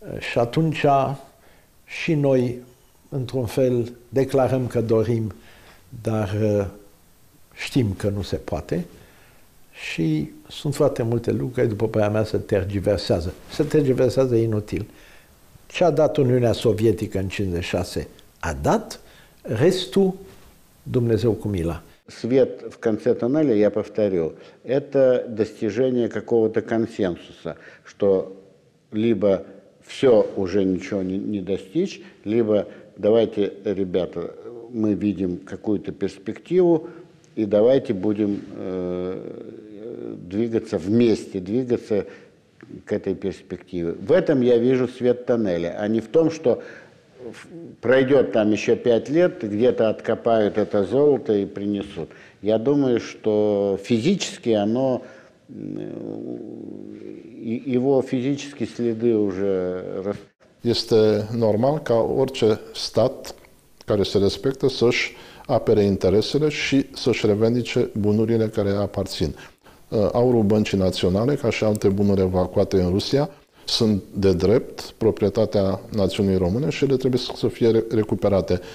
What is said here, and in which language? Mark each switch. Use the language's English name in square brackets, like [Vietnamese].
[Romanian] Și atunci și noi, într-un fel, declarăm că dorim, dar știm că nu se poate și sunt foarte multe lucruri, după părerea mea, se tergiversează. Se tergiversează inutil. Ce a dat Uniunea Sovietică în 56 a dat, restul Dumnezeu cu mila. [Russian] Свет в конце тоннеля, я повторю, это достижение какого-то консенсуса, что либо все уже ничего не достичь, либо давайте, ребята, мы видим какую-то перспективу, и давайте будем двигаться вместе, двигаться к этой перспективе. В этом я вижу свет тоннеля, а не в том, что пройдет там еще 5 лет, где-то откопают это золото и принесут. Я думаю, что физически оно, его физические следы уже... [Romanian] Este normal ca orice stat care se respectă să-și apere interesele și să-și revendice bunurile care aparțin. Aurul Băncii Naționale, ca și alte bunuri evacuate în Rusia, sunt de drept proprietatea națiunii române și ele trebuie să fie recuperate.